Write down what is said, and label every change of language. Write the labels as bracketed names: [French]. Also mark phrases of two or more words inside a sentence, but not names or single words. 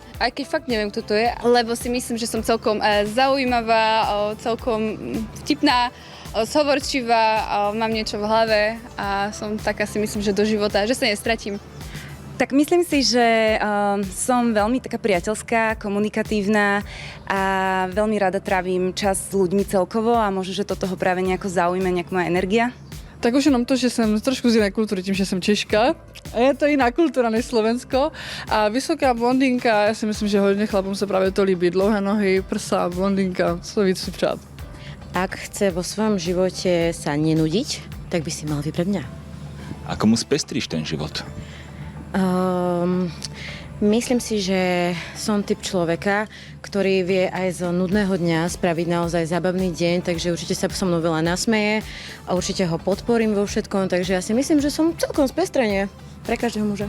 [Slovak] Aj keď fakt neviem, kto to je, lebo si myslím, že som celkom zaujímavá, celkom vtipná, zhovorčivá, mám niečo v hlave a som taká si myslím, že do života, že sa nestratím. Tak myslím si, že som veľmi taká priateľská, komunikatívna a veľmi rada trávim čas s ľuďmi celkovo a možno, že to toho práve nejako zaujme, nejak moja energia. [Czech] Tak už jenom to, že jsem trošku z jiné kultury, tím, že jsem Češka. A je to jiná kultura než Slovensko. A vysoká blondýnka, já si myslím, že hodně chlapům se právě to líbí. Dlouhé nohy, prsa, blondýnka, co víc si přát. [Slovak] Ak chce vo svojom živote sa nenudiť, tak by si mal vybrať mňa. Ako mu spestríš ten život? Myslím si, že som typ človeka, ktorý vie aj z nudného dňa spraviť naozaj zábavný deň, takže určite sa so mnou veľa nasmeje a určite ho podporím vo všetkom, takže ja si myslím, že som celkom spestrenie pre každého muža.